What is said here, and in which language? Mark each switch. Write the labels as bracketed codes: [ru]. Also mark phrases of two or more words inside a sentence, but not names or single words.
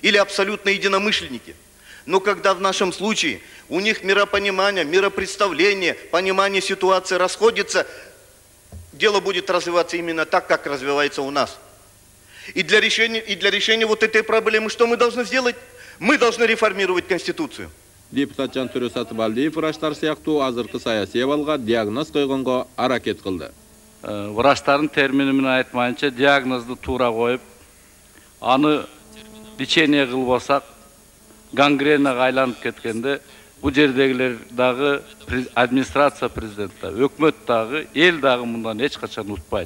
[ru] или абсолютно единомышленники. Но когда в нашем случае у них миропонимание, миропредставление, понимание ситуации расходится, дело будет развиваться именно так, как развивается у нас. И для решения вот этой проблемы что мы должны сделать? Мы должны реформировать Конституцию. [ky] Депутат Жантөрө Сатыбалдиев враштар сыяктуу азыркы саясий абалга диагноз койгонго аракет кылды. Враштардын термини менен айтмайынча диагнозду туура коюп, аны лечение кылбасак гангренага айланып кеткенде бул жердегилер дагы администрация президентта, өкмөт дагы, эл дагы мындан эч качан утпайт.